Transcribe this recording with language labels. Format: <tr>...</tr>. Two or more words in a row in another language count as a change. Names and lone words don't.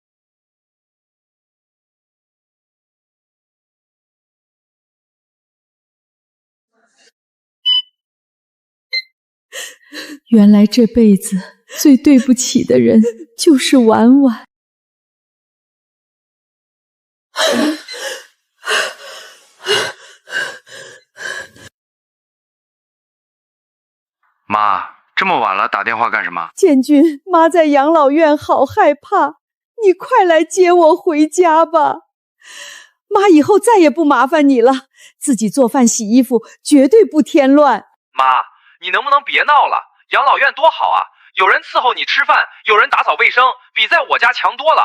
<zh>原来这辈子最对不起的人就是婉婉。妈，这么晚了打電話幹什麼？建軍，媽在養老院好害怕，你快來接我回家吧。媽以後再也不麻煩你了，自己做飯洗衣服，絕對不添亂。媽，你能不能別鬧了？養老院多好啊，有人伺候你吃飯，有人打掃衛生，比在我家強多了。</zh>